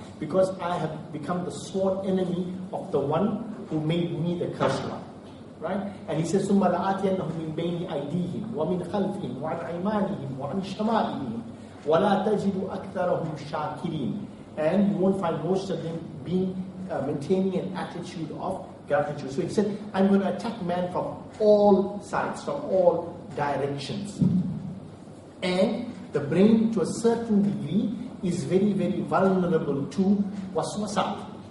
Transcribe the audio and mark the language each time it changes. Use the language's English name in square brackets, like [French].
[English] Because I have become the sworn enemy of the one who made me the cursed one. Right? And he says, [Arabic] ثُمَّ لَآتِيَنَّهُمْ مِنْ بَيْنِ أَيْدِيهِمْ وَمِنْ خَلْفِهِمْ وَعَنْ أَيْمَانِهِمْ وَعَنْ شَمَائِلِهِمْ وَلَا تَجِدُ أَكْثَرَهُمْ شَاكِرِينَ. [English] And you won't find most of them maintaining an attitude of gratitude. So he said, I'm going to attack man from all sides, from all directions. And the brain, to a certain degree, is very, very vulnerable to waswasa.